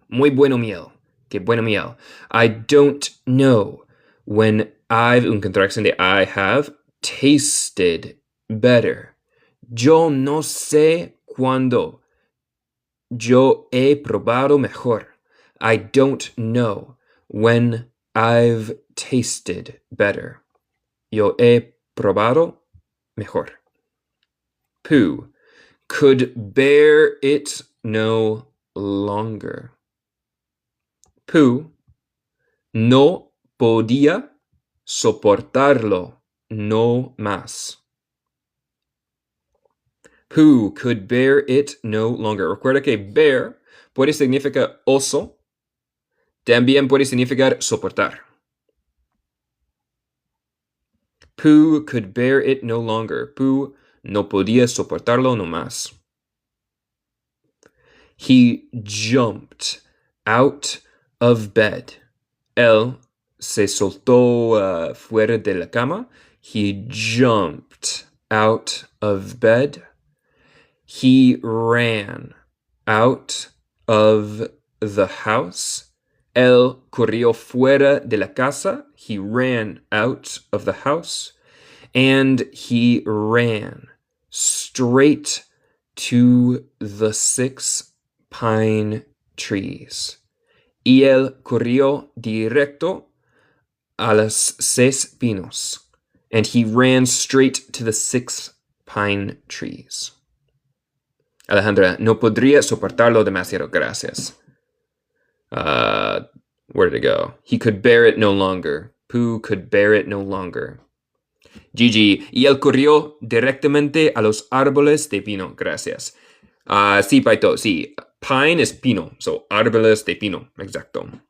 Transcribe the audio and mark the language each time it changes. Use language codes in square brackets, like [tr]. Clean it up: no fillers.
[es] Muy bueno miel, qué buena miel. [en] I don't know when I've, [es] un contracción de I have, [en] tasted better. [es] Yo no sé cuándo yo he probado mejor. [en] I don't know when I've tasted better. [es] Yo he probado mejor. [en] Pooh could bear it no longer. [es] Pooh no podía soportarlo no más. [en] Pooh could bear it no longer. [es] Recuerda que bear puede significar oso, también puede significar soportar. [en] Pooh could bear it no longer. [es] Pooh no podía soportarlo no más. [en] He jumped out of bed. [es] Él se soltó fuera de la cama. [en] He jumped out of bed. He ran out of the house. [es] Él corrió fuera de la casa. [en] He ran out of the house. And he ran straight to the 6 pine trees. [es] Y él corrió directo a los 6 pinos. [en] And he ran straight to the 6 pine trees. [es] Alejandra, no podría soportarlo demasiado, gracias. [en] Where did it go? He could bear it no longer. Pooh could bear it no longer. [es] Gigi, y él corrió directamente a los árboles de pino, gracias. Sí, Paito, sí. Pine es pino, so árboles de pino, exacto.